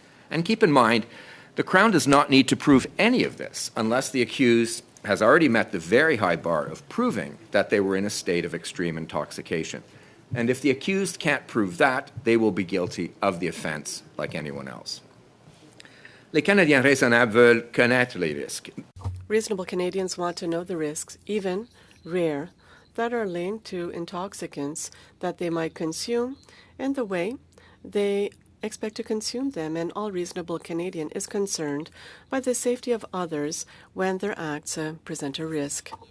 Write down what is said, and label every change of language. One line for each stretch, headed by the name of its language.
English: And keep in mind, the Crown does not need to prove any of this unless the accused has already met the very high bar of proving that they were in a state of extreme intoxication. And if the accused can't prove that, they will be guilty of the offense like anyone else.
French: Les Canadiens raisonnables veulent connaître les risques.
English: Reasonable Canadians want to know the risks, even rare, that are linked to intoxicants that they might consume and the way they expect to consume them, and all reasonable Canadian is concerned by the safety of others when their acts present a risk.